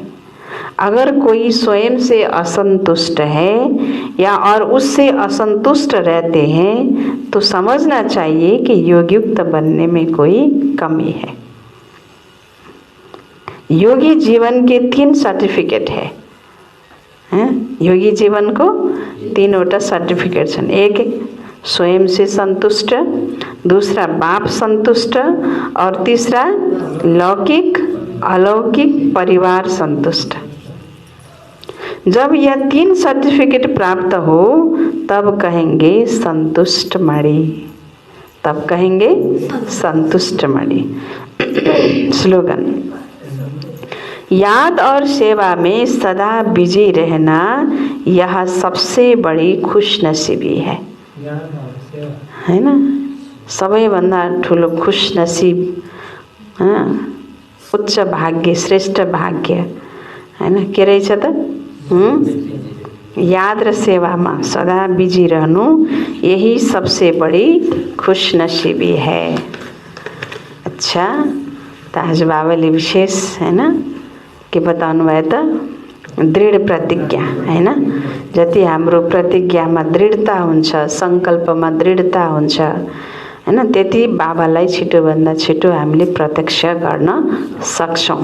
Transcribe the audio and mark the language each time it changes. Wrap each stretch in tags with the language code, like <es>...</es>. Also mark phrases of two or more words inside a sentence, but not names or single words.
<hi>अगर कोई स्वयं से असंतुष्ट है या और उससे असंतुष्ट रहते हैं तो समझना चाहिए कि योगयुक्त बनने में कोई कमी है। योगी जीवन के 3 सर्टिफिकेट है,</hi> <ne>योगी जीवन को 3वटा सर्टिफिकेट छन्।</ne> <hi>एक स्वयं से संतुष्ट, दूसरा बाप संतुष्ट और तीसरा लौकिक अलौकिक परिवार संतुष्ट। जब यह 3 सर्टिफिकेट प्राप्त हो तब कहेंगे संतुष्ट मणि, तब कहेंगे संतुष्ट मणि। स्लोगन, याद और सेवा में सदा बिजी रहना यह सबसे बड़ी खुशनसीबी है ना।</hi> <ne>सबैभन्दा ठुलो खुशनसीब, उच्च भाग्य, श्रेष्ठ भाग्य हैन के रहेछ त? याद र सेवामा सदा बिजी रहनु यही</ne> <hi>सबसे बड़ी खुशनसीबी है। अच्छा,</hi> <ne>त आज बाबाले विशेष हैन के बताउनु भयो त? दृढ प्रतिज्ञा हैन। जति हाम्रो प्रतिज्ञामा दृढता हुन्छ, संकल्पमा दृढता हुन्छ हैन, त्यति बाबालाई छिटोभन्दा छिटो हामीले प्रत्यक्ष गर्न सक्छौं।</ne>